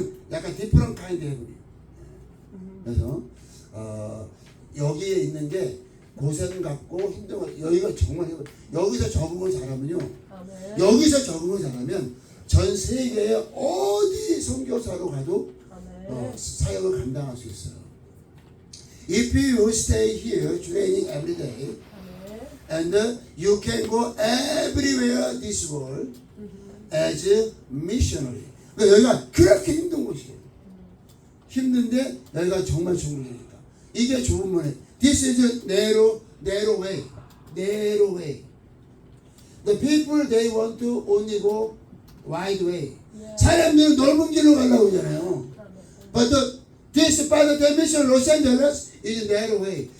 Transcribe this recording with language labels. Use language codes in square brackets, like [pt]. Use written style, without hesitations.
[ko] 약간 디프런 카인드 해븐이에요. 그래서 여기에 있는 게 고생 같고 힘든 거 여기가 정말 해븐. 여기서 적응을 잘하면요. 아멘. 여기서 적응을 잘하면 전 세계에 어디 선교사로 가도 아멘. 사역을 감당할 수 있어요. [en] If you stay here training every day and you can go everywhere this world as a missionary. [ko] 그러니까 여기가 그렇게 힘든 곳이에요. 힘든데 여기가 정말 좋은 곳이니까. 이게 좋은 면에 [en] This is a narrow way. Narrow way. The people they want to only go wide way. [ko] 사람들은 넓은 길로 가려고 하잖아요. [en] But this part of the mission Los Angeles is narrow way.